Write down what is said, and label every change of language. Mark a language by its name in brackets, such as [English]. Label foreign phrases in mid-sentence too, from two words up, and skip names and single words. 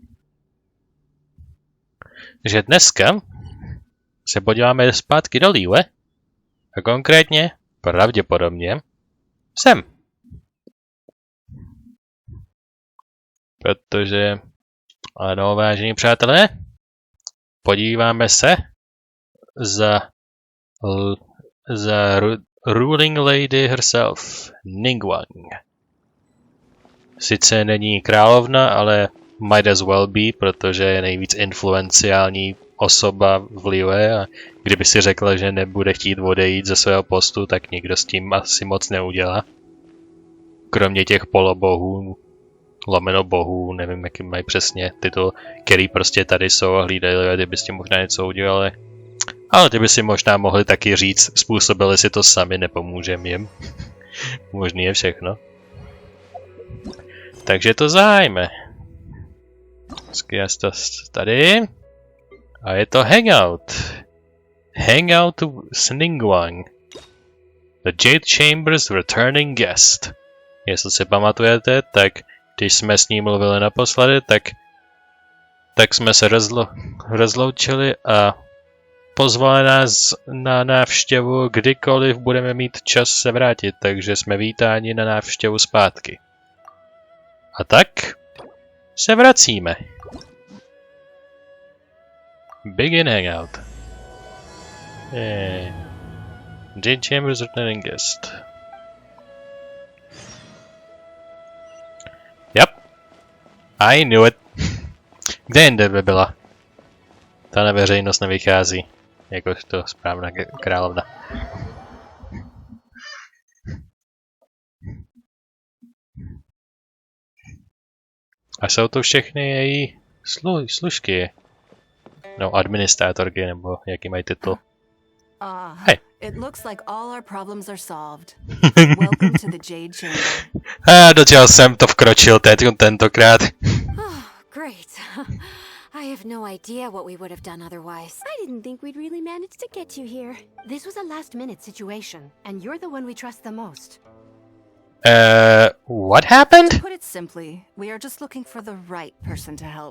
[Czech] Takže dneska se podíváme zpátky do Liyue a konkrétně, pravděpodobně, sem. Protože, ano, vážení přátelé, podíváme se za [English] ruling lady herself, [Czech] Ningguang. Sice není královna, ale [English] might as well be, [Czech] protože je nejvíc influenciální osoba v Liyue a kdyby si řekla, že nebude chtít odejít ze svého postu, tak nikdo s tím asi moc neudělá. Kromě těch polobohů, lomeno bohů, nevím, jaký mají přesně titul, který prostě tady jsou a hlídají a ty by s tím možná něco udělali. Ale ty by si možná mohli taky říct, způsobili si to sami, nepomůžeme jim. Možný je všechno. Takže to zahájíme. Tady. A je to Hangout. Hangout s Ningguang. [English] The Jade Chamber's returning guest. [Czech] Jestli si pamatujete, tak když jsme s ním mluvili naposledy, tak jsme se rozloučili a pozvali nás na návštěvu, kdykoliv budeme mít čas se vrátit, takže jsme vítáni na návštěvu zpátky. A tak se vracíme. [English] Begin Hangout. Jade Chambers returning guest. Yep. I knew it. [Czech] Kde jinde by byla? Ta na veřejnost nevychází. Jakožto správná královna. A jsou to všechny její služky. No, administrátorky, nebo jaký mají titul. [English] Hey. It looks like all our problems are solved. Welcome to the Jade Chamber. [Czech] Do čeho jsem to vkročil tentokrát. [English] Oh, great. I have no idea what we would have done otherwise. I didn't think we'd really manage to get you here. This was a last-minute situation, and you're the one we trust the most. What happened? To put it simply, we are just looking for the right person to help.